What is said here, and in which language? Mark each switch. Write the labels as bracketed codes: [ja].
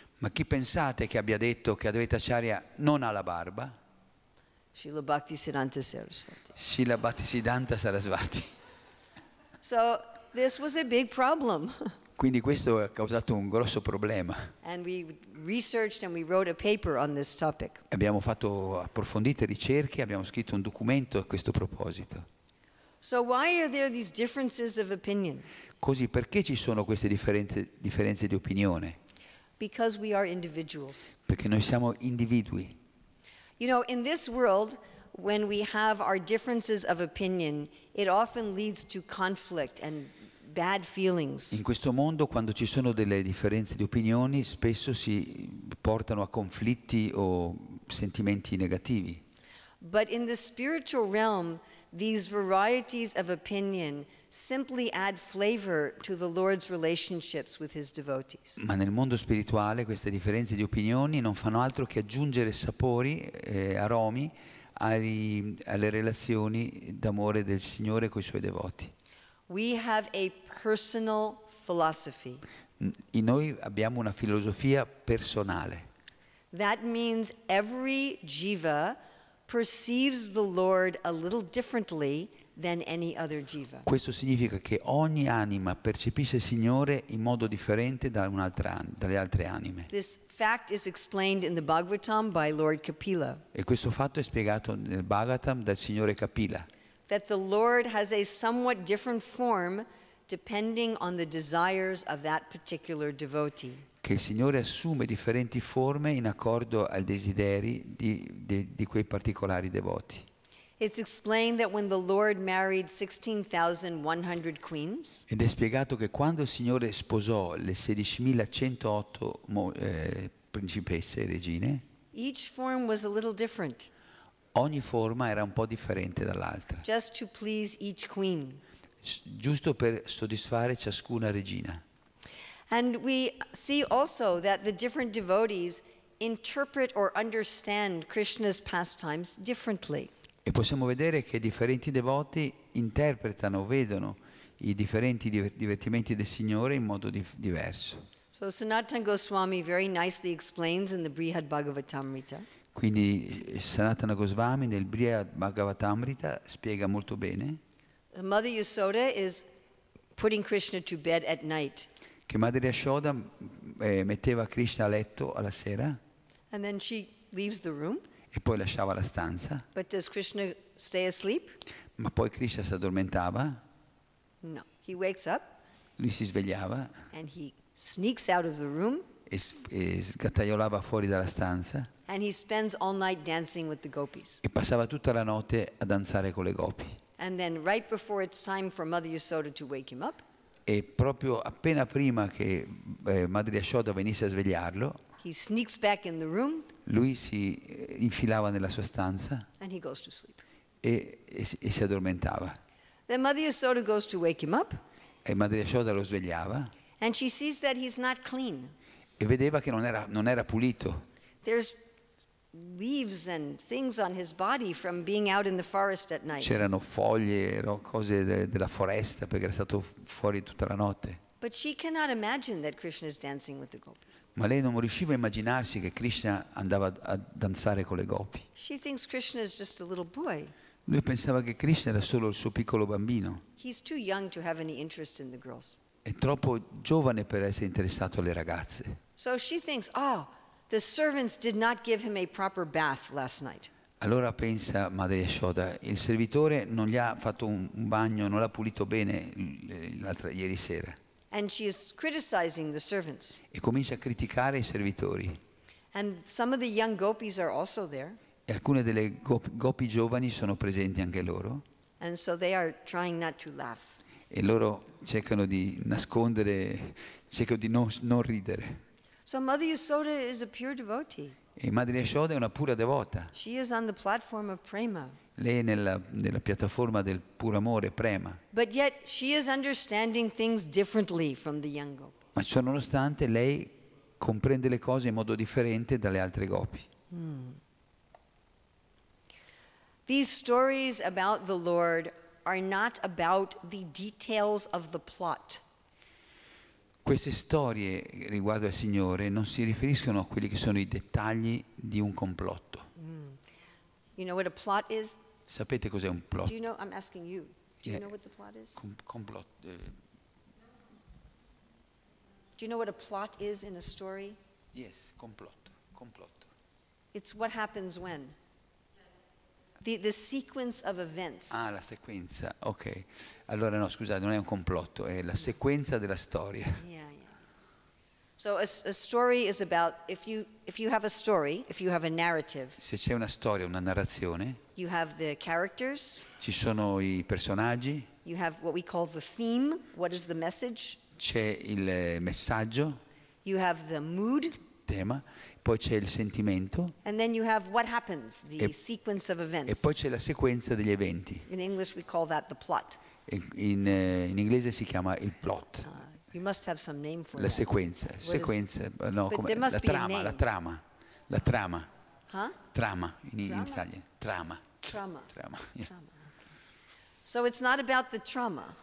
[it] Ma chi pensate che abbia detto che Advaita Acharya non ha la barba? Srila Bhaktisiddhanta Saraswati. Srila Bhaktisiddhanta Saraswati. [en] So this was a big problem. [it] Quindi questo ha causato un grosso problema. [en] And we researched and we wrote a paper on this topic. [it] Abbiamo fatto approfondite ricerche, abbiamo scritto un documento a questo proposito. [en] So why are there these differences of opinion? [it] Così perché ci sono queste differenze di opinione? [en] Because we are individuals. [it] Perché noi siamo individui. [en] You know, in this world, when we have our differences of opinion, it often leads to conflict and bad feelings. [it] In questo mondo, quando ci sono delle differenze di opinioni, spesso si portano a conflitti o sentimenti negativi. [en] But in the spiritual realm, these varieties of opinion simply add flavor to the Lord's relationships with his devotees. [it] Ma nel mondo spirituale queste differenze di opinioni non fanno altro che aggiungere sapori, aromi alle relazioni d'amore del Signore con i suoi devoti. [en] We have a personal philosophy. [it] In noi abbiamo una filosofia personale. [en] That means every jiva perceives the Lord a little differently than any other jiva. [it] Questo significa che ogni anima percepisce il Signore in modo differente dalle altre anime. [en] This fact is explained in the Bhagavatam by Lord Kapila. [it] E questo fatto è spiegato nel Bhagavatam dal Signore Kapila. [en] That the Lord has a somewhat different form depending on the desires of that particular devotee. [it] Che il Signore assume differenti forme in accordo ai desideri di quei particolari devoti. [en] It's explained that when the Lord married 16,100 queens, [it] Ed è spiegato che quando il Signore sposò le 16.108 principesse e regine, [en] each form was a little different, [it] ogni forma era un po' differente dall'altra, [en] just to please each queen. [it] giusto per soddisfare ciascuna regina. [en] And we see also that the different devotees interpret or understand Krishna's pastimes differently. [it] E possiamo vedere che differenti devoti interpretano, vedono i differenti divertimenti del Signore in modo diverso. [en] So Sanatana Goswami very nicely explains in the Brihad Bhagavatamrita [it] Quindi Sanatana Goswami nel Brihad Bhagavatamrita spiega molto bene [en] Mother Yasoda is putting Krishna to bed at night. [it] che Madre Yashoda metteva Krishna a letto alla sera [en] And then she leaves the room. [it] e poi lasciava la stanza, [en] But does Krishna stay asleep? [it] ma poi Krishna si addormentava, [en] No. He wakes up [it] lui si svegliava [en] and he sneaks out of the room [it] e sgattaiolava fuori dalla stanza [en] and he spends all night dancing with the gopis. [it] e passava tutta la notte a danzare con le gopi. [en] And then right before it's time for Mother Yasoda to wake him up, [it] E proprio appena prima che Madre Yashoda venisse a svegliarlo, [en] he sneaks back in the room [it] lui si infilava nella sua stanza [en] and he goes to sleep. [it] e si addormentava. [en] Then Mother Yasoda goes to wake him up [it] E Madre Yashoda lo svegliava [en] and she sees that he's not clean. [it] e vedeva che non era pulito. [en] There's leaves and things on his body from being out in the forest at night. [it] C'erano foglie, cose della foresta perché era stato fuori tutta la notte. [en] But she cannot imagine that Krishna is dancing with the gopis. [it] Ma lei non riusciva a immaginarsi che Krishna andava a danzare con le gopi. [en] She thinks Krishna is just a little boy. [it] Lui pensava che Krishna era solo il suo piccolo bambino. [en] He's too young to have any interest in the girls. [it] È troppo giovane per essere interessato alle ragazze. [en] So she thinks, oh, the servants did not give him a proper bath last night. [it] Allora pensa Madre Yashoda, il servitore non gli ha fatto un bagno, non l'ha pulito bene ieri sera. [en] And she is criticizing the servants. [it] E comincia a criticare i servitori. [en] And some of the young gopis are also there. [it] E alcune delle gopi giovani sono presenti anche loro. [en] And so they are trying not to laugh. [it] E loro cercano di nascondere, cercano di non ridere. [en] So Mother Yasoda is a pure devotee. [it] E Madre Yashoda è una pura devota. [en] She is on the platform of prema. [it] Lei è nella piattaforma del puro amore, prema. [en] But yet she is understanding things differently from the young gopis. [it] Ma ciò nonostante lei comprende le cose in modo differente dalle altre gopi. [en] These stories about the Lord are not about the details of the plot. [it] Queste storie riguardo al Signore non si riferiscono a quelli che sono i dettagli di un complotto. [en] You know what a plot is? [it] Sapete cos'è un plot? [en] Do you know? I'm asking you. Do you Yeah. know what the plot is? [it] Complotto. [en] Do you know what a plot is in a story? Yes, [it] complotto. [en] It's what happens when. The sequence of events. [it] Ah, la sequenza, ok. Allora no, scusate, non è un complotto, è la sequenza della storia. [en] Yeah. So a story is about, if you have a story, if you have a narrative, [it] Se c'è una storia, una narrazione, [en] you have the characters, [it] ci sono i personaggi, [en] you have what we call the theme, what is the message, [it] c'è il messaggio, [en] you have the mood, [it] tema, poi c'è il sentimento [en] and then you have what happens, the [it] E- [en] sequence of [it] e [en] events. [it] poi c'è la sequenza degli eventi. [en] In English we call that the plot. [it] In inglese si chiama il plot, [en] You must have some name for [it] la [en] that. [it] sequenza, no, [en] But [it] come, [en] there must [it] la [en] be a [it] trama, [en] name. [it] la trama, Huh? trama in Trama? Italia, trama. [en] Trauma. Yeah. Trauma. So it's not about the trauma.